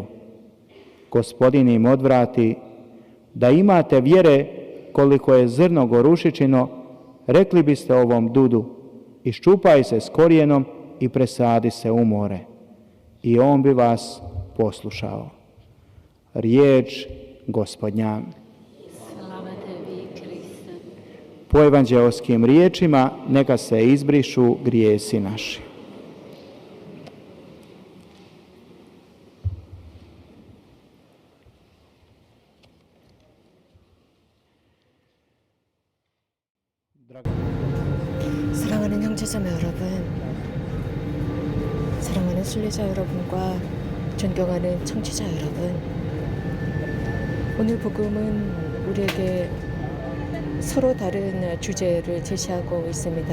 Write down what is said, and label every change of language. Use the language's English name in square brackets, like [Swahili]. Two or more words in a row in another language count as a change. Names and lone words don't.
[Croatian] Gospodin im odvrati: da imate vjere koliko je zrno gorušičino, rekli biste ovom dudu: iščupaj se s korijenom i presadi se u more. I on bi vas poslušao. Riječ Gospodnja. Slava tebi, Kriste. Po evanđeoskim riječima neka se izbrišu grijesi naši. [Korean] 사랑하는 형제자매 여러분, 사랑하는 순례자 여러분과 존경하는 청취자 여러분, 오늘 복음은 우리에게 서로 다른 주제를 제시하고 있습니다.